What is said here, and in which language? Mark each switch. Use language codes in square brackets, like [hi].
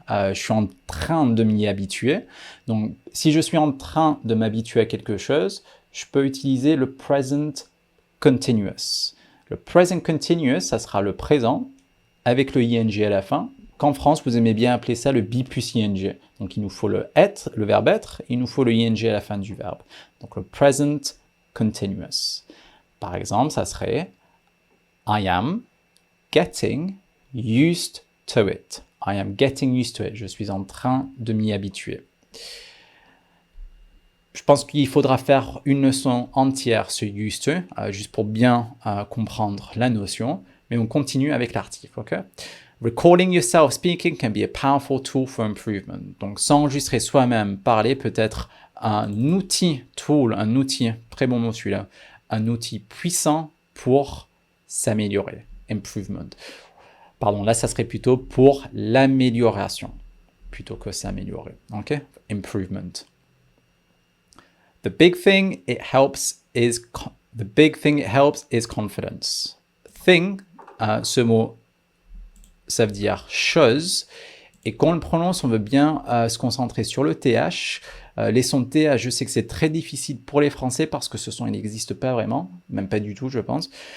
[fr] Je suis en train de m'y habituer. Donc, si je suis en train de m'habituer à quelque chose, je peux utiliser le present continuous. Le present continuous, ça sera le présent avec le ing à la fin. Qu'en France, vous aimez bien appeler ça le be plus ing. Donc, il nous faut le être, le verbe être, il nous faut le ing à la fin du verbe. Donc, le present continuous. Par exemple, ça serait [en] I am getting used to it. I am getting used to it. [fr] Je suis en train de m'y habituer. Je pense qu'il faudra faire une leçon entière sur used to, juste pour bien comprendre la notion. Mais on continue avec l'article, ok? [en] Recording yourself speaking can be a powerful tool for improvement. [fr] Donc, s'enregistrer soi-même parler peut être un outil, un outil, très bon mot celui-là, un outil puissant pour s'améliorer. Improvement. Pardon, là, ça serait plutôt pour l'amélioration, plutôt que s'améliorer. OK? Improvement. [en] The big thing it helps is confidence. [fr] Thing, ce mot, ça veut dire chose. Et quand on le prononce, on veut bien se concentrer sur le TH. Les sons de TH, je sais que c'est très difficile pour les Français parce que ce son, il n'existe pas vraiment, même pas du tout, je pense.